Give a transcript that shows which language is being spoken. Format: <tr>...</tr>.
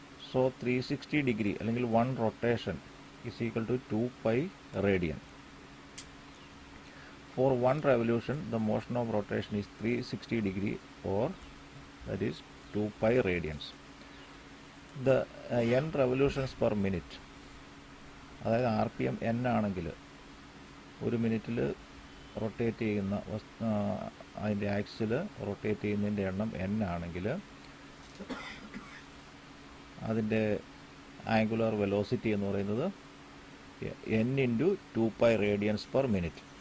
<en>So 360 degree അല്ലെങ്കിൽ 1 rotation is equal to 2 pi radian. For 1 revolution, the motion of rotation is 360 degree, or that is 2 pi radians. The n revolutions per minute,</en> <ml>അതായത് RPM n ആണെങ്കിൽ, ഒരു മിനിറ്റിൽ rotate ചെയ്യുന്ന അതിൻ്റെ axle rotate ചെയ്യുന്നതിൻ്റെ എണ്ണം n ആണെങ്കിൽ അതിൻ്റെ ആംഗുലർ വെലോസിറ്റി എന്ന് പറയുന്നത്</ml> <en>n × 2 pi radians per minute.</en>